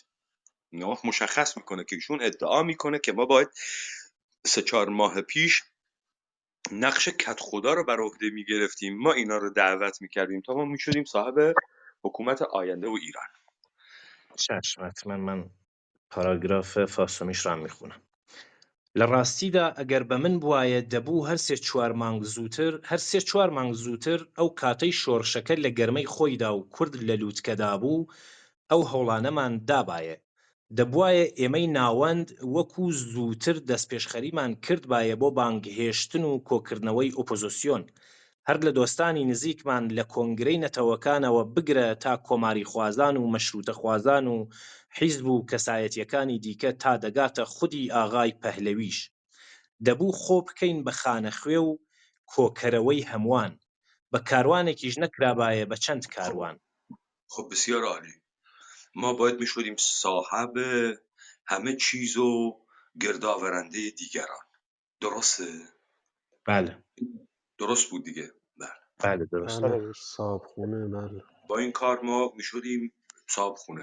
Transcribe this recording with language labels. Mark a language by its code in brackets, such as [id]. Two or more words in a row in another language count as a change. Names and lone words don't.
[fa] نه مشخص میکنه که ایشون ادعا میکنه که ما باید 3-4 ماه پیش نقش کت خدا رو بر عهده میگرفتیم، ما اینا رو دعوت میکردیم تا ما میشدیم صاحب حکومت آینده و ایران. چشم، حتما من پاراگراف فاسومیش را میخونم. [ckb] لە ڕاستیدا ئەگەر بە من بوایە دەبوو هەر 3-4 مانگ زووتر ئەو کاتەی شۆڕشەکە لە گەرمەی خۆیدا و کورد لە لووتکەدا بوو ئەو هەوڵانەمان دابایە، دەبوایە ئێمەی ناوەند وەکو زووتر دەستپێشخەریمان کردبایە بۆ بانگهێشتن و کۆکردنەوەی ئۆپۆزیسیۆن، هەر لە دۆستانی نزیکمان لە کۆنگرەی نەتەوەکانەوە بگرە تا کۆماری خوازان و مەشروتە خوازان و حیزب و کەسایەتیەکانی دیکە تا دەگاتە خودی ئاغای پەهلەویش. دەبوو خۆ بکەین بە خانەخوێ و کۆکەرەوەی هەمووان، بە کاروانێکیش نەکرابایە بە چەند کاروان. [fa] خب بسیار عالی. ما باید میشدیم صاحب همه چیز و گردآورنده دیگران. درسته؟ بله درست بود دیگه. بله. بله درست. بله بله، درست. صابخونه. بله. با این کار ما میشدیم صاحب خونه.